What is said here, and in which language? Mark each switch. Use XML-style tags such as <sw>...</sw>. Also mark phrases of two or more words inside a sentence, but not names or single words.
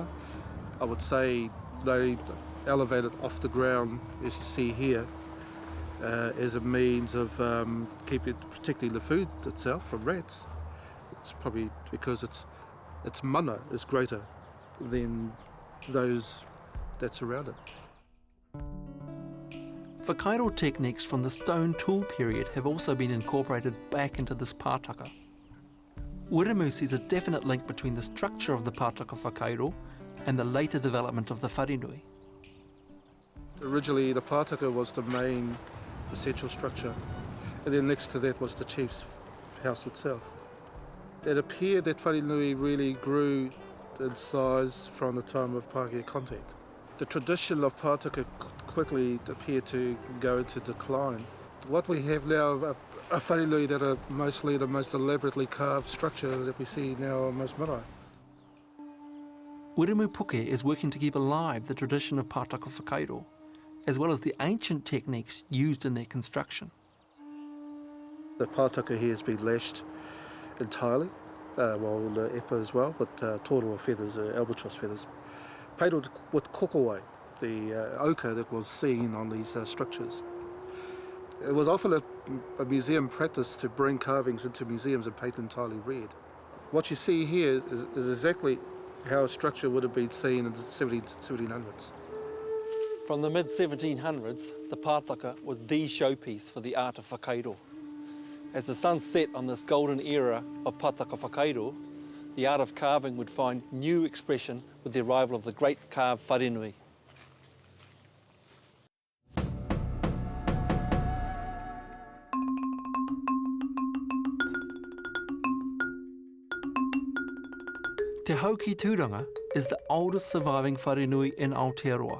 <en>I would say they elevated off the ground, as you see here, as a means of protecting the food itself from rats. It's probably because its mana is greater than those that surround it. Whakairo techniques from the stone tool period have also been incorporated back into this pātaka. Wiremu sees a definite link between the structure of the</en> <mi>pātaka whakairo</mi> <en>and the later development of the Wharenui. Originally the pātaka was the main essential structure, and then next to that was the chief's house itself. It appeared that Wharenui really grew in size from the time of Pākehā contact. The tradition of pātaka quickly appeared to go into decline. What we have now are Wharenui that are mostly the most elaborately carved structure that we see now on most marae. Wharenui Puke is working to keep alive the tradition of</en> <mi>pātaka whakairo,</mi> <en>as well as the ancient techniques used in their construction. The pātaka here has been lashed entirely, well, the epa as well, with tōrua feathers, albatross feathers, painted with kokowai, the ochre that was seen on these structures. It was often a museum practice to bring carvings into museums and paint entirely red. What you see here is exactly how a structure would have been seen in the 1700s. From the mid-1700s, the pātaka was the showpiece for the art of whakairo. As the sun set on this golden era of</en> <mi>pātaka whakairo,</mi> <en>the art of carving would find new expression with the arrival of the great carved Wharenui. Te Hauki Tūranga is the oldest surviving Wharenui in Aotearoa.</en>